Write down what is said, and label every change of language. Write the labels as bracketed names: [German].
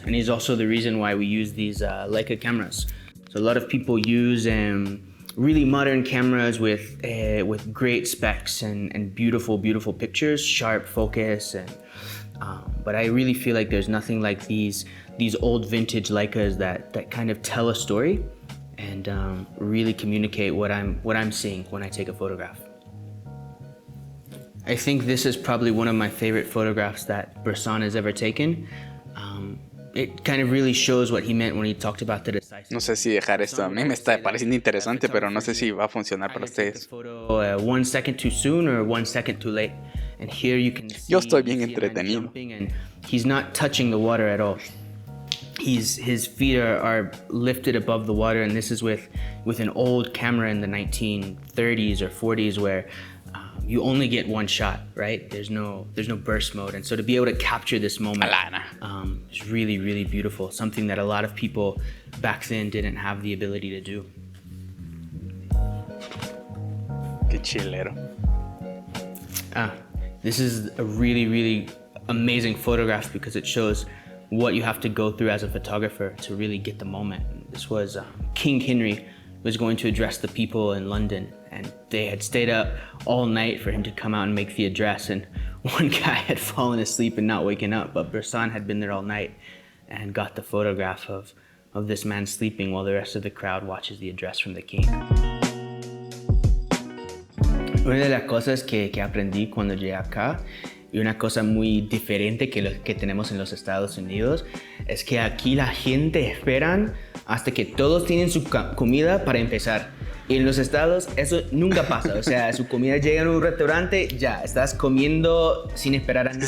[English] And he's also the reason why we use these Leica cameras. So a lot of people use really modern cameras with great specs and beautiful pictures, sharp focus, but I really feel like there's nothing like these old vintage Leicas that kind of tell a story and really communicate what I'm seeing when I take a photograph. I think this is probably one of my favorite photographs that Bresson has ever taken. It kind of really shows what he meant when he talked about the decisive. [Spanish] No sé si dejar esto, a mí me está pareciendo interesante, pero no sé si va a funcionar para ustedes. [English] 1 second too soon or 1 second too late. And here you can see, [Spanish] yo estoy bien entretenido. [English] And he's not touching the water at all. His feet are lifted above the water, and this is with an old camera in the 1930s or 40s where you only get one shot, right? There's no burst mode, and so to be able to capture this moment is really, really beautiful. Something that a lot of people back then didn't have the ability to do. [Spanish] Qué chilero. [English] This is a really, really amazing photograph because it shows what you have to go through as a photographer to really get the moment. This was King Henry was going to address the people in London, and they had stayed up all night for him to come out and make the address, and one guy had fallen asleep and not waken up, but Bresson had been there all night and got the photograph of this man sleeping while the rest of the crowd watches the address from the king. [Spanish] Una de las cosas que aprendí cuando llegué acá, y una cosa muy diferente que lo que tenemos en los Estados Unidos, es que aquí la gente esperan hasta que todos tienen su comida para empezar. Y en los estados eso nunca pasa, o sea, su comida llega en un restaurante, ya, estás comiendo sin esperar a nadie.